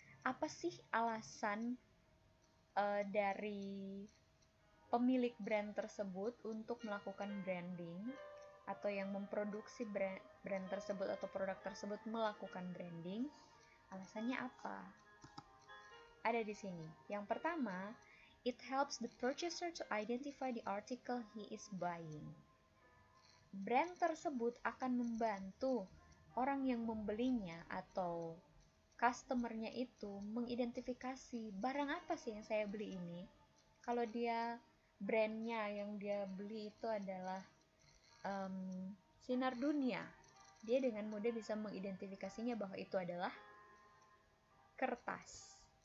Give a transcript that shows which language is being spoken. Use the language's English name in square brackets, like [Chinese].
[Indonesian] Apa sih alasan dari pemilik brand tersebut untuk melakukan branding, atau yang memproduksi brand tersebut atau produk tersebut melakukan branding? Alasannya apa? Ada di sini. [English] Yang pertama, it helps the purchaser to identify the article he is buying. [Indonesian] Brand tersebut akan membantu orang yang membelinya atau customernya itu mengidentifikasi barang apa sih yang saya beli ini. Kalau dia brandnya yang dia beli itu adalah sinar dunia, dia dengan mudah bisa mengidentifikasinya bahwa itu adalah kertas.